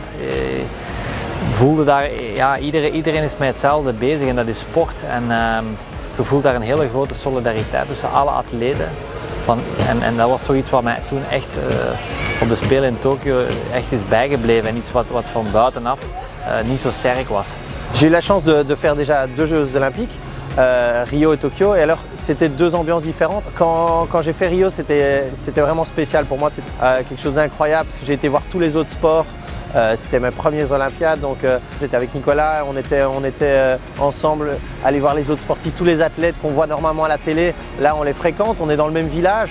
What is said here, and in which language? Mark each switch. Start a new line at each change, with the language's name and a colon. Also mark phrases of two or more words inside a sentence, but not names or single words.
Dutch: Voelde daar, iedereen is met hetzelfde bezig en dat is sport. En je voelt daar een hele grote solidariteit tussen alle atleten. En dat was zoiets wat mij toen echt op de Spelen in Tokio echt is bijgebleven en iets wat van buitenaf niet zo sterk was.
French: J'ai eu la chance de faire déjà 2 Jeux olympiques, Rio et Tokyo, et alors c'était 2 ambiances différentes. Quand j'ai fait Rio, c'était vraiment spécial pour moi, c'est quelque chose d'incroyable parce que j'ai été voir tous les autres sports. C'était mes premières Olympiades, donc j'étais avec Nicolas, on était ensemble, aller voir les autres sportifs, tous les athlètes qu'on voit normalement à la télé, là on les fréquente, on est dans le même village.